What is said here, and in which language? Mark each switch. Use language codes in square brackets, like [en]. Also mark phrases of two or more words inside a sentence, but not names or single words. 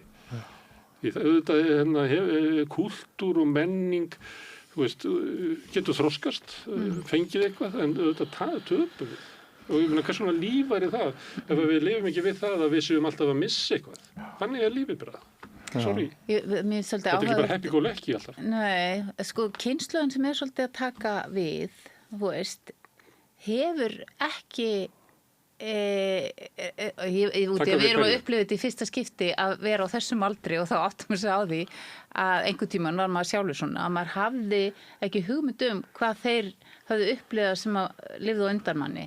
[is] Því auðvitað kúltúr og menning, þú veist, getur þroskast, fengið eitthvað, en auðvitað töpum við. Og ég meina, hvers svona líf væri það ef við lifum ekki við það að við séum alltaf að missa eitthvað. Þannig lífið bara. Sorry. Þetta er ekki bara [en] happy go lucky [is] alltaf. Nei, sko, kynslóðin sem svolítið að taka við, þú veist, hefur ekki við erum að upplifa þetta í fyrsta skipti að vera á þessum aldri og þá áttum við sig á því að einhvern tímann var maður sjálfur svona að maður hafði ekki hugmynd hvað þeir höfðu upplifað sem að lifðu á undan manni.